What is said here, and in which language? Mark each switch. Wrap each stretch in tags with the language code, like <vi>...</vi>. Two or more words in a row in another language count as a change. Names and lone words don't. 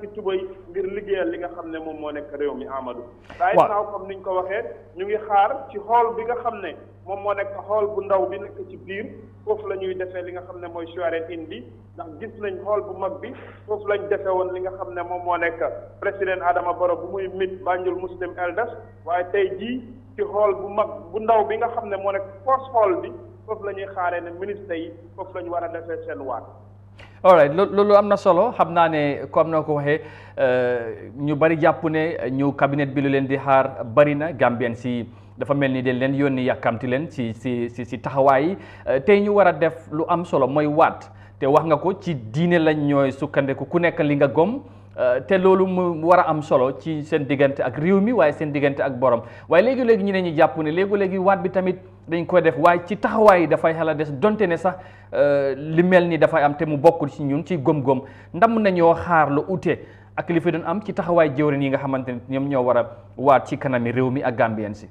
<wo>tubay ngir liggéeyal li nga xam ne moom moo nekk réew mi Amadou waaye naaw comme niñ ko waxee ñu ngi xaar ci xool bi nga xam ne moom moo nekk xool bu ndaw bi nekk ci biir foofu la ñuy defee li nga xam ne mooy swearing-in bi ndax gis nañ xool bu mag bi foofu lañ defee woon li nga xam ne moom moo nekk président Adama Barrow bu muy mit Banjul Muslim Elders waaye tey jii ci xool bu mag bu ndaw bi nga xam ne moo nekk</wo> <en>first hall</en> <wo>bi foofu la ñuy xaaree ne ministre yi foofu la ñu war a defee seen waat.</wo> <en>all right</en> <wo>loolu am na solo xam naa ne comme na ko waxee ñu bari jàpp ne ñu cabinet bi lu leen di xaar bari na Gambien si dafa mel ni dañ leen yónni yàkkamti leen si taxawaay yi tey ñu war a def lu am solo mooy waat te wax nga ko ci diine lañ ñooy sukkandiku ku nekk li nga gom te loolu mu war a am solo ci seen diggante ak réew mi waaye seen diggante ak borom waaye léegi-léegi ñu ne ñu jàpp ne léegi-léegi waat bi tamit dañ koy def waaye ci taxawaay yi dafay xala des donte ne sax li mel ni dafay am te mu bokkul ci ñun ci góom-góom ndam nañoo xaar lu ute ak li fi doon am ci taxawaay jëwrin yi nga xamante ne ñoom ñoo war a waat ci kanami réew mi ak Gambien si.</wo>